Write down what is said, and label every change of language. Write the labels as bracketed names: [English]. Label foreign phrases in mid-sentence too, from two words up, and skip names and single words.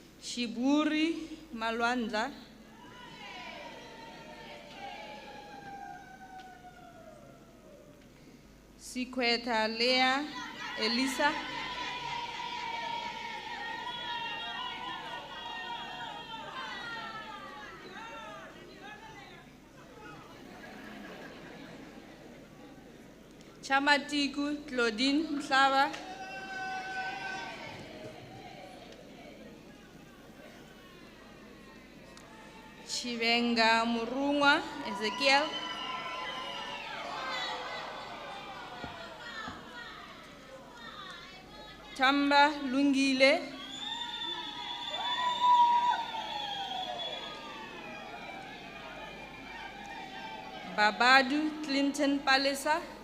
[North Ndebele] Shiburi Malwandla, Sikweta Lea Elisa, Chamatiku Claudine Mhlaba, Chivenga Murungwa Ezekiel, Tamba Lungile, Babadu Clinton Palisa,